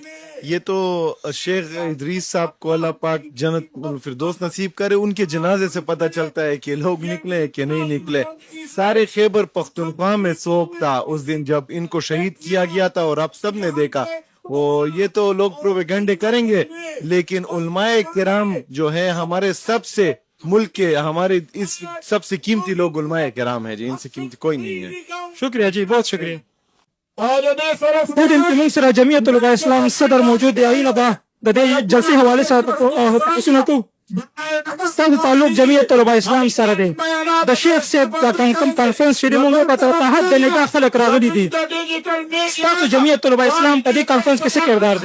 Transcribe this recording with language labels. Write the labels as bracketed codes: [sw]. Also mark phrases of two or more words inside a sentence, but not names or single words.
[ur] یہ تو شیخ ادریس صاحب کو اللہ پاک جنت الفردوس نصیب کرے ان کے جنازے سے پتہ چلتا ہے کہ لوگ نکلے کہ نہیں نکلے سارے خیبر پختونخوا میں سوگ تھا اس دن جب ان کو شہید کیا گیا تھا اور آپ سب نے دیکھا وہ یہ تو لوگ پروپیگنڈے کریں گے لیکن علماء کرام جو ہے ہمارے سب سے ملک کے ہمارے اس سب سے قیمتی لوگ علماء کرام ہیں جی ان سے قیمتی کوئی نہیں ہے [ps] شکریہ جی بہت شکریہ د دې موږ سره جمعیت العلماء اسلام صدر موجود دی. هغې نه به د دې جلسې حوالې سره تپوسونه کوو. ستاسو تعلق جمعیت العلماء اسلام سره دی. د شیخ صاحب د کوم کانفرنس چې دی موږ به تحت د نگاه خلک راغلي دي. ستاسو جمعیت العلماء اسلام په دې کانفرنس کې څه کردار دی؟